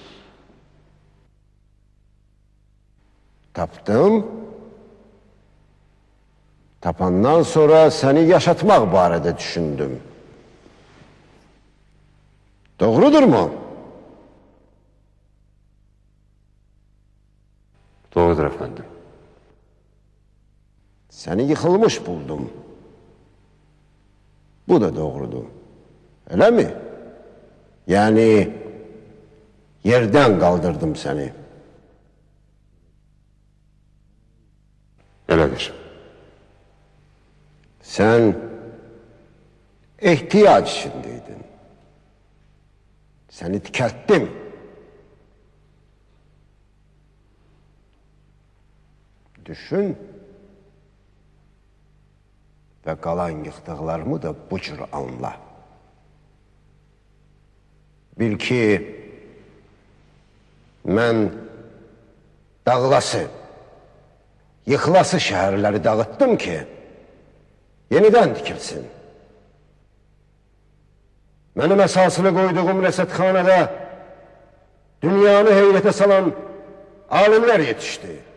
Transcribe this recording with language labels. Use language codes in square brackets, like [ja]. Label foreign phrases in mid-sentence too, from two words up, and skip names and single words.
[az] Tapdım. Tapandan sonra səni yaşatmaq barədə düşündüm. Doğrudurmu? [tr] Doğrudur efendim. [az] Səni yıxılmış buldum. [tr] Bu da doğrudur. Öyle mi? Yani yerden kaldırdım seni. Öyledir. Sen ihtiyaç içindeydin. Seni dikelttim. Düşün. Ve kalan yıktıklarımı da bu cür anla. [az] Bil ki, mən dağlası, yıxılası şəhərləri dağıtdım ki, yenidən tikilsin. Mənim əsasını qoyduğum rəsədxanada dünyanı heyrətə salan alimlər yetişdi.